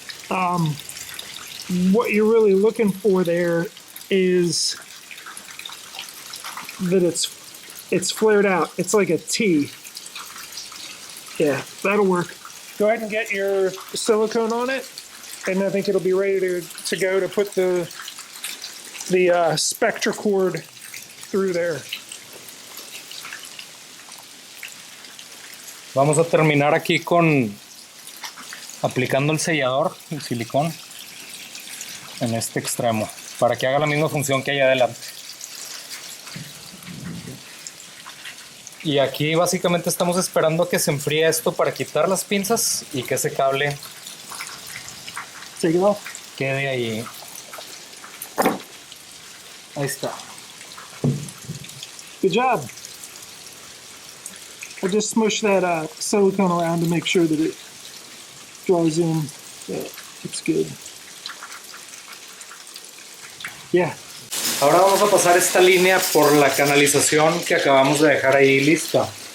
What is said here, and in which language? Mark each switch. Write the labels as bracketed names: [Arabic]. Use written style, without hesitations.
[English] What you're really looking for there is that it's flared out. It's like a T. Yeah, that'll work. Go ahead and get your silicone on it, and I think it'll be ready to go to put the spectra cord through there. [Spanish] Vamos a terminar aquí con aplicando el sellador, el silicón, en este extremo, para que haga la misma función que allá adelante. Y aquí básicamente estamos esperando a que se enfríe esto para quitar las pinzas y que ese cable quede ahí. Ahí está. [English] Good job. I just smush that silicone around to make sure that it draws in. Yeah, it's good. Yeah. [Spanish] Ahora vamos a pasar esta línea por la canalización que acabamos de dejar ahí lista.